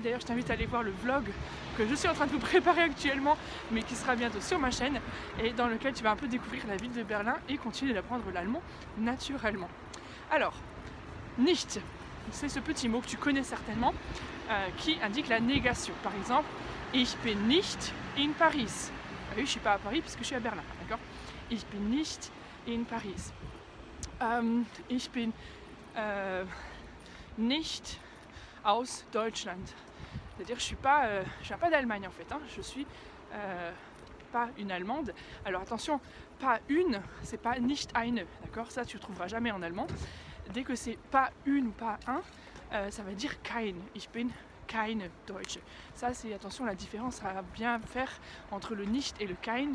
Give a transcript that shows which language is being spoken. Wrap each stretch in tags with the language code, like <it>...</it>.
<fr>D'ailleurs, je t'invite à aller voir le vlog que je suis en train de vous préparer actuellement, mais qui sera bientôt sur ma chaîne et dans lequel tu vas un peu découvrir la ville de Berlin et continuer d'apprendre l'allemand naturellement. Alors, nicht, c'est ce petit mot que tu connais certainement qui indique la négation. Par exemple,</fr> <de>ich bin nicht in Paris.</de> <fr>Ah oui, je ne suis pas à Paris puisque je suis à Berlin, d'accord?</fr> <de>Ich bin nicht in Paris. Ich bin nicht aus Deutschland.</de> <fr>C'est-à-dire je viens pas d'Allemagne en fait, hein. Je suis pas une Allemande. Alors attention, pas une, c'est pas</fr> <de>nicht eine,</de> <fr>d'accord? Ça tu ne trouveras jamais en allemand. Dès que c'est pas une ou pas un, ça va dire kein.</fr> <de>Ich bin keine Deutsche.</de> <fr>Ça c'est, attention, la différence à bien faire entre le nicht et le kein.</fr>